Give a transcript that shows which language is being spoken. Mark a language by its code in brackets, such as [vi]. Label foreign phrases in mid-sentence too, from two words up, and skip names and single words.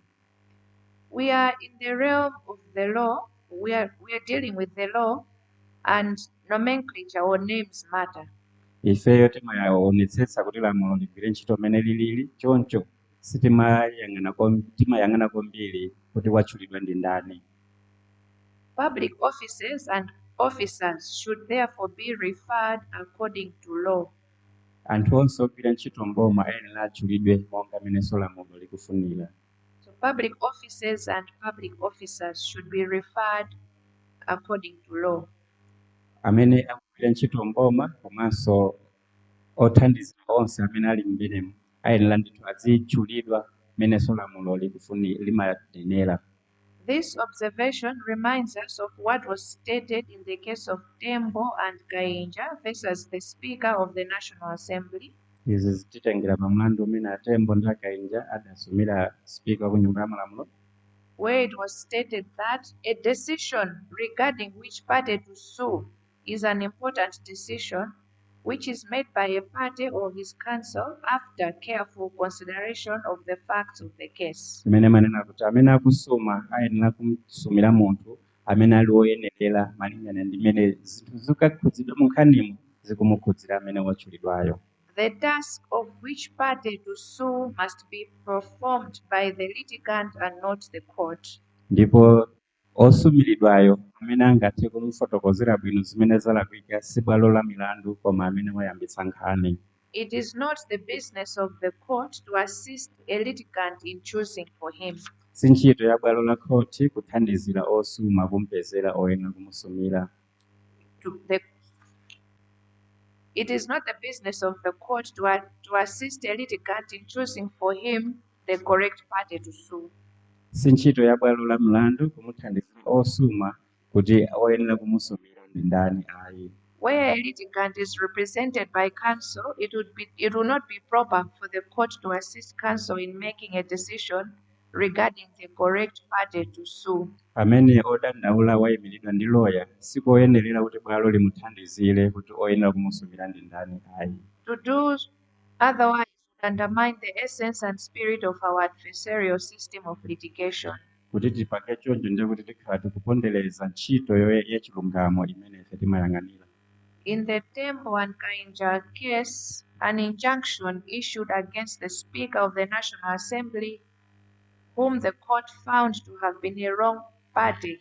[en] We are in the realm of the law. We are dealing with the law, and nomenclature or names matter. [ny] Ifeyo timaonetsetsa kuti lamulo ligwire ntchito mmene lilili, choncho timayang'ana kwambiri kuti watchulidwa ndi ndani. [en] Public offices and officers should therefore be referred according to law. [ny] Anthu onse ogwira ntchito mboma ayenera atchulidwe monga mmenenso lamulo likufunira. [en] So public offices and public officers should be referred according to law. [ny] Amene akugwira ntchito mboma komanso othandizira onse amene ali m'menemo ayenera ndithu azitchulidwa mmenenso lamulo limanenera. [en] This observation reminds us of what was stated in the case of Tembo and Kainja versus the Speaker of the National Assembly. [ny] Izi zititengera pa mlandu umene Tembo ndi Kainja adasumira Speaker wa ku Nyumba ya Malamulo, [en] where it was stated that a decision regarding which party to sue is an important decision which is made by a party or his counsel after careful consideration of the facts of the case. [ny] Imene manena kuti amene akusuma ayenera kumsumira munthu amene ali woyenerera malingana ndi mmene zinthu zikakhudzidwa mu nkhanimu zikumukhudzira amene watchulidwayo. [en] The task of which party to sue must be performed by the litigant and not the court. [ny] Ndipo osumiridwayo amene angathe kumufotokozera bwino zimene zalakwika si bwalo la milandu koma amene wayambitsa nkhani. [en] It is not the business of the court to assist a litigant in choosing for him. [ny] Si ntchito ya bwalo la khoti kuthandizira osuma kumpezera oyenera kumusumira. [en] It is not the business of the court to assist a litigant in choosing for him the correct party to sue. [ny] Si ntchito ya bwalo la mlandu kumuthandizira osuma kuti oyenera kumusumira ndi ndani ayi. [en] Where a litigant is represented by counsel, it will not be proper for the court to assist counsel in making a decision regarding the correct party to sue. [ny] Amene odandaula wayimiridwa ndi lawyer sikoyenerera kuti bwalo limuthandizire kuti oyenera kumusumira ndi ndani ayi. [en] To do otherwise would undermine the essence and spirit of our adversarial system of litigation. [ny] Kuti tipange choncho ndiye kuti tikhala tikupondereza ntchito yachilungamo imene ife timayang'anira. [en] In the Tembo and Kainja case, an injunction issued against the Speaker of the National Assembly, whom the court found to have been a wrong party.